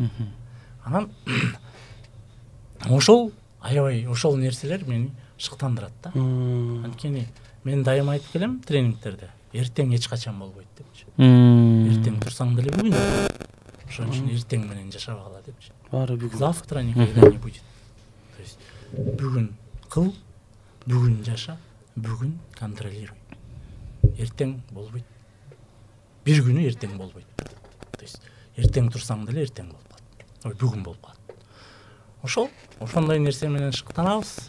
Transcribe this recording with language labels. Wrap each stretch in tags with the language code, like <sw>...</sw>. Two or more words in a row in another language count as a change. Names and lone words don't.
<ky>Анан ошол аябай ошол нерселер мени шыктандырат да. Анткени мен дайыма айтып келем тренингтерде, эртең эч качан болбойт депчи. Эртең турсаң деле бүгүн. Ошон үчүн эртең менен жашабагыла депчи. Баары бүгүн.</ky> <ru>Завтра никогда не будет. То есть</ru> <ky>бүгүн кыл, бүгүн жаша, бүгүн контролируй. Эртең болбойт. Бир күнү эртең болбойт.</ky> <ru>То есть</ru> <ky>эртең турсаң деле эртең болуп калат. Ой, бүгүн болуп калат. Ошондой нерсе менен шыктанабыз.</ky>